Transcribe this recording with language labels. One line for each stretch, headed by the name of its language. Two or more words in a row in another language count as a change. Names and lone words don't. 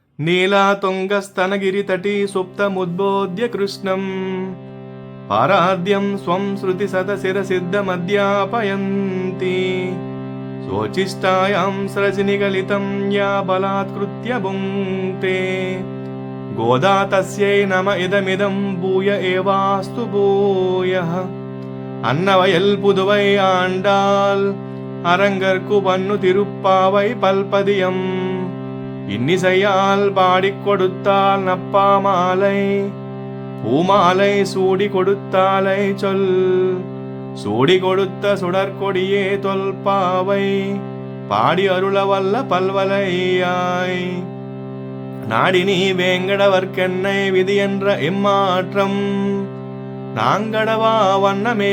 Sanskrit: नीलातुङ्गस्तनगिरितटी सुप्तमुद्बोध्य कृष्णम् पाराद्यं स्वं श्रुतिशतशिरसिद्धमध्यापयन्ति स्वोच्छिष्टायां स्रजनिगलितं या बलात्कृत्य भुङ्क्ते गोदा तस्यै नम इदमिदं भूय एवास्तु भूयः
Tamil: அன்னவயல் புதுவை ஆண்டாள் அரங்கற்கு பன்னு திருப்பாவை பல்பதியம் இன்னிசையால் பாடிக் கொடுத்தால் நப்பா மாலை பூமாலை சூடி கொடுத்தாலை சொல் சூடி கொடுத்த சுடற்கொடியே தொல்பாவை பாடி அருளவல்ல பல்வலையாய் நாடினி வேங்கடவர்க்கென்னை விதி என்ற எம்மாற்றம் நாங்கடவா வண்ணமே